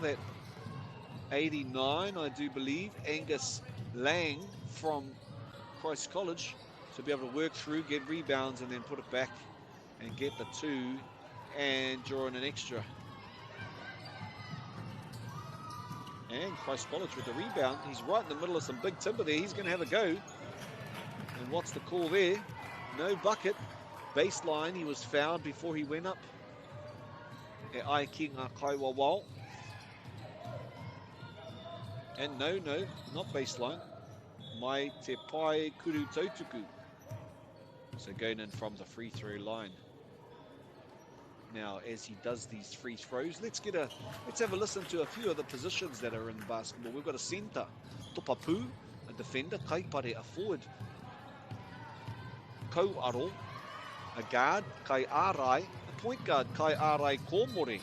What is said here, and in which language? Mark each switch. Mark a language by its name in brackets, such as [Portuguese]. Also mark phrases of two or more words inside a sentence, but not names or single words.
[English] That 89, I do believe, Angus Lang from Christ College, to be able to work through, get rebounds, and then put it back and get the 2 and draw in an extra. And Christ College with the rebound. He's right in the middle of some big timber there. He's going to have a go. And what's the call there? No bucket. Baseline, he was fouled before he went up. [Māori] E ai ki ngā kaiwawao. [English] And no, not baseline. [Māori] Mai te pai kuru tautuku. [English] So going in from the free throw line. Now, as he does these free throws, let's have a listen to a few of the positions that are in basketball. We've got a centre, Topapu, a defender, Kaipare, a forward, Kauaro, a guard, [Māori] Kai Arai, [English] a point guard, [Māori] Kai Arai Komore.